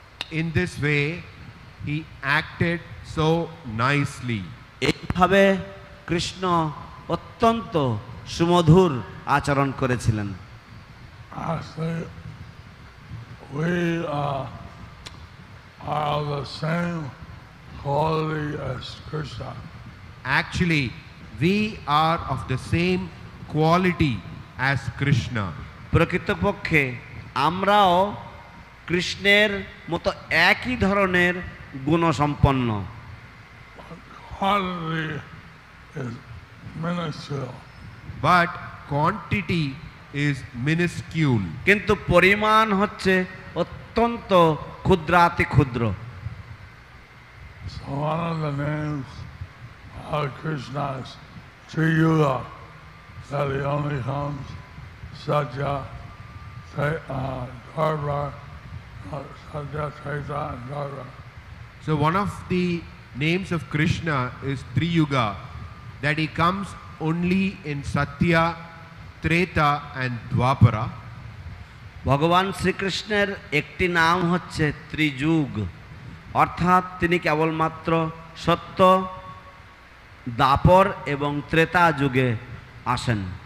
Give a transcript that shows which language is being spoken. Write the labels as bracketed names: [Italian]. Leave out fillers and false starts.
[English] In this way, he acted so nicely. [Bangla] এইভাবে কৃষ্ণ অত্যন্ত সুমধুর আচরণ করেছিলেন। [English] Actually, we are of the same quality as Krishna. Actually, we are of the same quality as Krishna. [Bangla] প্রকৃতপক্ষে আমরাও কৃষ্ণের মতো একই ধরনের গুণসম্পন্ন। [English] Quantity is minuscule. But quantity is minuscule. [Bangla] কিন্তু পরিমাণ হচ্ছে অত্যন্ত ক্ষুদ্রাতি ক্ষুদ্র। [English] So one of the names of Krishna's Tri Yuga, that he only comes Satya, Dharma, Satya, Treta, and Dharma. So one of the names of Krishna is Triyuga, that he comes only in Satya, Treta and Dwapara. [Bangla] ভগবান শ্রীকৃষ্ণের একটি নাম হচ্ছে ত্রিযুগ, অর্থাৎ তিনি কেবলমাত্র সত্য, দাপর এবং ত্রেতা যুগে আসেন।